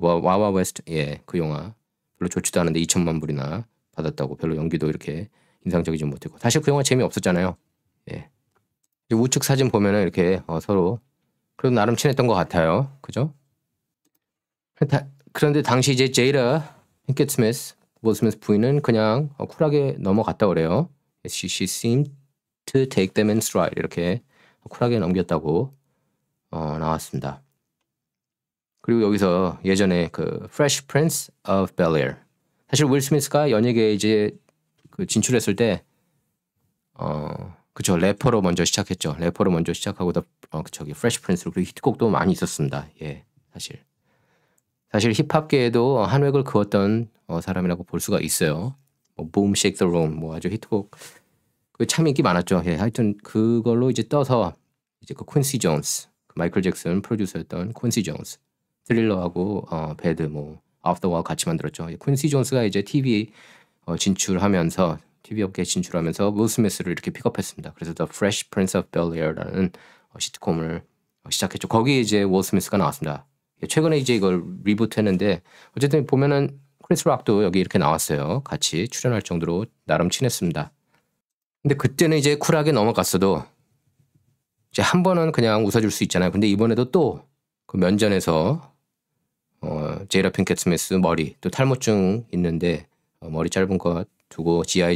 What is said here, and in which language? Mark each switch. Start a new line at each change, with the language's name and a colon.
Korean: 와와 웨스트 그 영화 별로 좋지도 않은데 2,000만 불이나 받았다고 별로 연기도 이렇게 인상적이지 못했고 사실 그 영화 재미없었잖아요. 우측 사진 보면은 이렇게 서로 그래도 나름 친했던 것 같아요. 그죠? 그런데 당시 이제 제이다 핑켓 스미스, 윌 스미스 부인은 그냥 쿨하게 넘어갔다 그래요.
English: She seemed to take them in stride.
Korean: 이렇게 쿨하게 넘겼다고 나왔습니다. 그리고 여기서 예전에 그 Fresh Prince of Bel-Air. 사실 윌 스미스가 연예계에 이제 그 진출했을 때 그쵸 래퍼로 먼저 시작했죠. 래퍼로 먼저 시작하고 저기 Fresh Prince로 그리고 히트곡도 많이 있었습니다. 사실 힙합계에도 한 획을 그었던 사람이라고 볼 수가 있어요. 뭐 Boom Shake the Room 뭐 아주 히트곡 참 인기 많았죠. 하여튼 그걸로 이제 떠서 이제 그 퀸시 존스, 그 마이클 잭슨 프로듀서였던 퀸시 존스, 트릴러하고 배드 뭐 Off the Wall 같이 만들었죠. 퀸시 존스가 이제 TV 진출하면서 TV 업계에 진출하면서 윌 스미스를 이렇게 픽업했습니다. 그래서 The Fresh Prince of Bel-Air라는 시트콤을 시작했죠. 거기에 이제 윌 스미스가 나왔습니다. 최근에 이제 이걸 리부트했는데 어쨌든 보면은 크리스 락도 여기 이렇게 나왔어요. 같이 출연할 정도로 나름 친했습니다. 근데 그때는 이제 쿨하게 넘어갔어도 이제 한 번은 그냥 웃어줄 수 있잖아요. 근데 이번에도 또 그 면전에서 제이다 핑켓 스미스 머리 또 탈모증 있는데 머리 짧은 것 두고 G.I.